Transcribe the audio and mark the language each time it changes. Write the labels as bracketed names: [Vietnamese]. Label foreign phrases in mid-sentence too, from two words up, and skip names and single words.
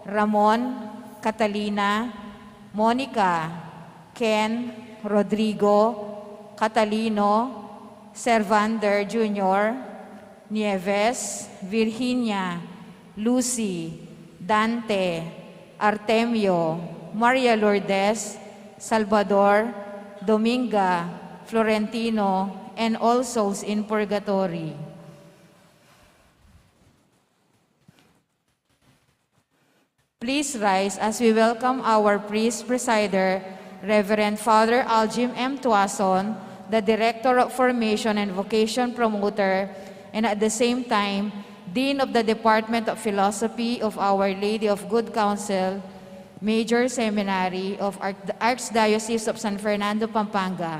[English] Ramon, Catalina, Monica, Ken, Rodrigo, Catalino, Servander Jr., Nieves, Virginia, Lucy, Dante, Artemio, Maria Lourdes, Salvador, Dominga, Florentino, and all souls in purgatory. Please rise as we welcome our priest presider, Reverend Father Aljim M. Tuason, the Director of Formation and Vocation Promoter, and at the same time, Dean of the Department of Philosophy of Our Lady of Good Counsel, Major Seminary of the Archdiocese of San Fernando, Pampanga.